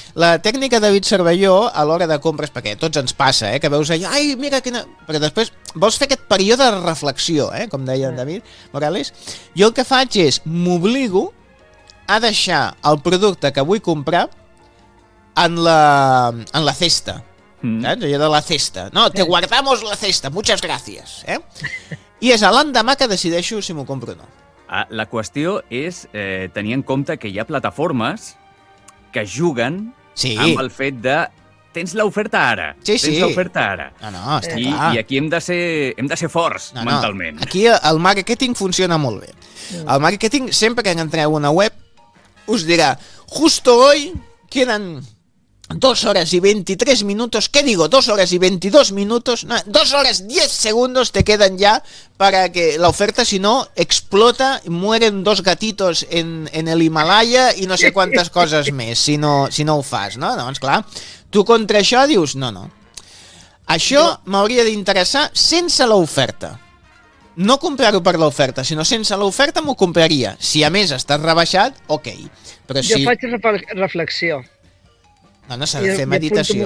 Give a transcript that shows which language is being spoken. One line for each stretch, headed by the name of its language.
Catalan: La tècnica David Cervelló a l'hora de compres, perquè a tots ens passa, que veus allò, ai, mira quina... Però després vols fer aquest període de reflexió, com deia David Morales. Jo el que faig és, m'obligo a deixar el producte que vull comprar en la cesta. Saps? Allò de la cesta.
Spanish: No, te guardamos la cesta, muchas gracias.
Catalan: I és a l'endemà que decideixo si m'ho compro o no. La qüestió és tenir en compte que hi ha plataformes que juguen amb el fet de... Tens l'oferta ara. Tens l'oferta ara. Està clar. I aquí hem de ser forts mentalment. No. Aquí el marketing funciona molt bé. El marketing, sempre que entreu a una web, us dirà,
Spanish: justo hoy queden 2 horas y 23 minutos, ¿qué digo? 2 horas y 22 minutos, no, 2 horas 10 segundos te quedan ya para que la oferta, si no, explota, mueren 2 gatitos en el Himalaya y no sé cuántas cosas más,
Catalan: si no ho fas,
Spanish: ¿no?
Catalan: Doncs clar, tu contra això dius, no. Això m'hauria d'interessar sense l'oferta. No comprar-ho per l'oferta, sinó sense l'oferta m'ho compraria. Si a més estàs rebaixat, ok. Però si... Jo faig reflexió. No s'ha de fer meditació.